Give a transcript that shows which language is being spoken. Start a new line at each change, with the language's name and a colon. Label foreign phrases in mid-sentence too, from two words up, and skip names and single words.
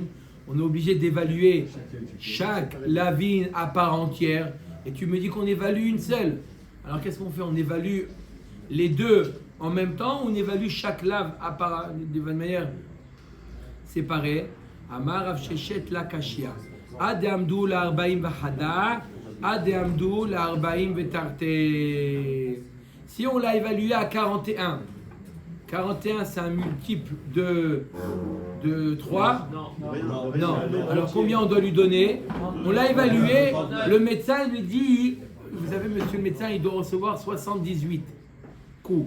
French: On est obligé d'évaluer chaque lavine à part entière. Et tu me dis qu'on évalue une seule. Alors qu'est-ce qu'on fait? On évalue les deux en même temps ou on évalue chaque lave à part, de manière séparée?
Aramaic: אמר רב ששת לא קשיא. עד אמדו לארבעים וחדא, עד אמדו לארבעים ותרתי.
French: Si on l'a évalué à 41, 41 c'est un multiple de 3. Non. Alors combien on doit lui donner? On l'a évalué, le médecin lui dit, vous savez monsieur le médecin, il doit recevoir 78 coups.